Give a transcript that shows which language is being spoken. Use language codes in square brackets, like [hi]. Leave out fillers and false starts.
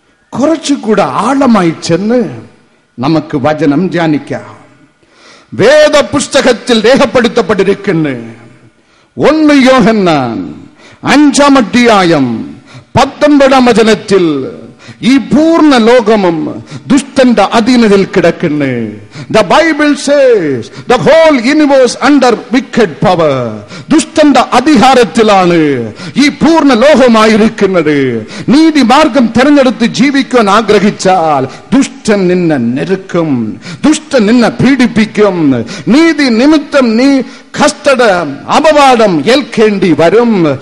[ml] കുറച്ചുകൂടെ ആഴമായി ചെന്ന് നമുക്ക് വചനം ധ്യാനിക്കാം. വേദപുസ്തകത്തിൽ രേഖപ്പെടുത്തപ്പെട്ടിരിക്കുന്നു. 1 യോഹന്നാൻ 5-ാം അധ്യായം 19-ാം വചനത്തിൽ ഈ പൂർണ്ണ ലോകമും ദുഷ്ടന്റെ അധീനതയിൽ കിടക്കുന്നു. [en] The Bible says the whole universe under wicked power. [ml] ദുഷ്ടന്റെ അധികാരത്തിലാണ് ഈ പൂർണ്ണ ലോകമായിരിക്കുന്നത്. നീതി മാർഗം തിരഞ്ഞെടുത്ത് ജീവിക്കാൻ ആഗ്രഹിച്ചാൽ ദുഷ്ടൻ നിന്നെ നെരുക്കും, ദുഷ്ടൻ നിന്നെ പീഡിപ്പിക്കും. നീതി നിമിത്തം നീ കഷ്ടത അപവാദം ഏൽക്കേണ്ടി വരും.